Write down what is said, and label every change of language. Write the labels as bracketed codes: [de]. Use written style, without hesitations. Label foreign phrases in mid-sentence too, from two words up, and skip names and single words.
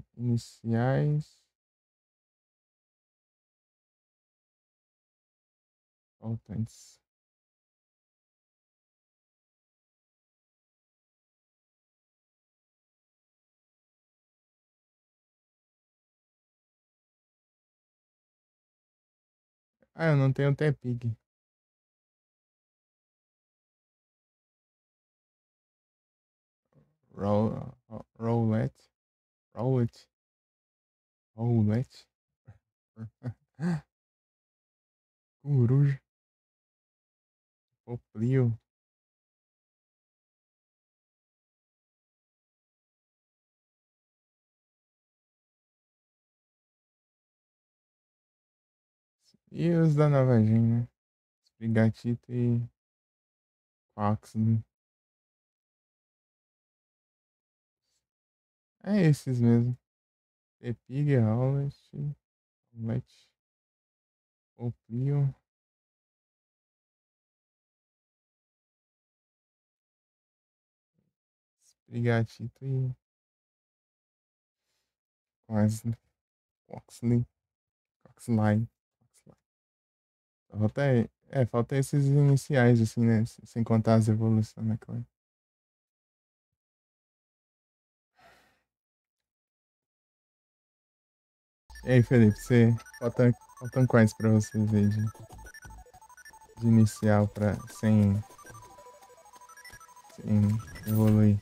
[pt] Iniciais. Faltantes. Ah, eu não tenho Tepig. Rowlet. Rowlet. Rowlet. Coruja. Poplio. E os da Nova Gen, né? Sprigatito e Fox, né? É esses mesmo. Tepig, Rowlet. Rowlet. Poplio. Sprigatito e Quase. Foxley. Foxley. Falta, falta esses iniciais, assim, né? Sem contar as evoluções, né, claro. E aí, Felipe, faltam quais pra você ver de inicial sem evoluir?